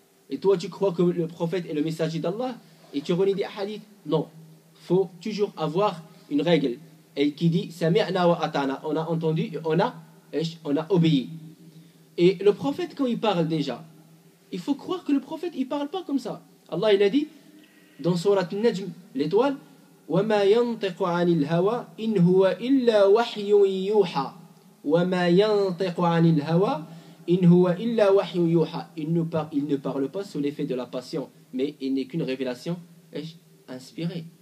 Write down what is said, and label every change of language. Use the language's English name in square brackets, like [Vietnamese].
[French] Et toi, tu crois que le prophète est le messager d'Allah et tu renies des hadiths? Non. Il faut toujours avoir une règle et qui dit [Arabic] Sami'na wa atana. [French] On a entendu et on a obéi. Et le prophète, quand il parle déjà, il faut croire que le prophète, il ne parle pas comme ça. Allah, il a dit dans Surat Al-Najm, l'étoile, [Arabic] وَمَا يَنْطِقُ عَنِ الْهَوَى إِنْ هُوَ إِلَّا وَحْيٌ يُوحَى وَمَا يَنْطِقُ عَنِ الْهَوَى إِنْ هُوَ إِلَّا وَحْيٌ يُوحَى. [French] Il ne parle pas sous l'effet de la passion, mais il n'est qu'une révélation inspirée.